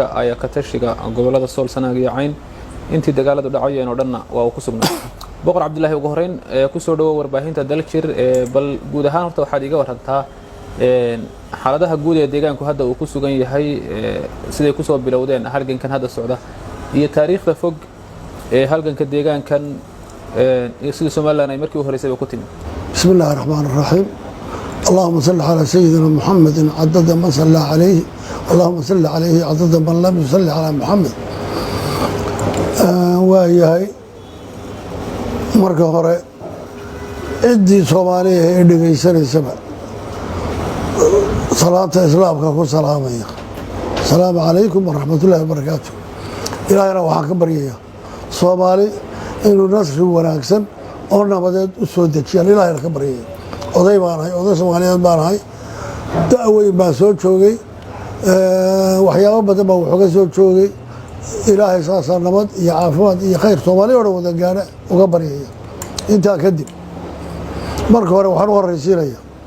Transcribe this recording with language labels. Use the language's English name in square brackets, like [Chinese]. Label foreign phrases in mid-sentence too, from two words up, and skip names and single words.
[Somali] ay ka tashiga gobolada Sool Sanaag iyo Cayn intii dagaaladu dhacayeen oo dhanna waa ku sugnaa Boqor Cabdilaahi ugu horeyn ku soo dhawo warbaahinta Daljir bal guud ahaan horta waxaad iga warantaa xaaladaha guud ee deegaanku hadda uu ku sugan yahay siday ku soo bilowdeen halgankan hadda socda iyo taariikhda fog ee halganka deegaankan iyo sida Soomaaliland ay markii u horeysay ku timi [Arabic] بسم الله الرحمن الرحيم اللهم صل على سيدنا محمد عدد من صلى عليه اللهم صل عليه عدد من لم يصلي على محمد وهي [Somali] marka hore cidii Soomaaliya ee dhageysanaysa salaanta islaamka ku salaamaya [Arabic] السلام عليكم ورحمة الله وبركاته [Somali] ilaahayna waxaan ka baryayaa Soomaali inuu nasri wanaagsan oo nabadeed u soo dejiyo ilaahayna ka baryayaa oday Soomaaliyeed baan ahay da'weyn baan soo joogay waxyaabo badan baan wuxuu ka soo joogay ilaahay saasa nabad iyo caafimaad iyo khayr Soomaaliya oo wada gaara uga baryaya inta kadib marka hore waxaan u horeysiinayaa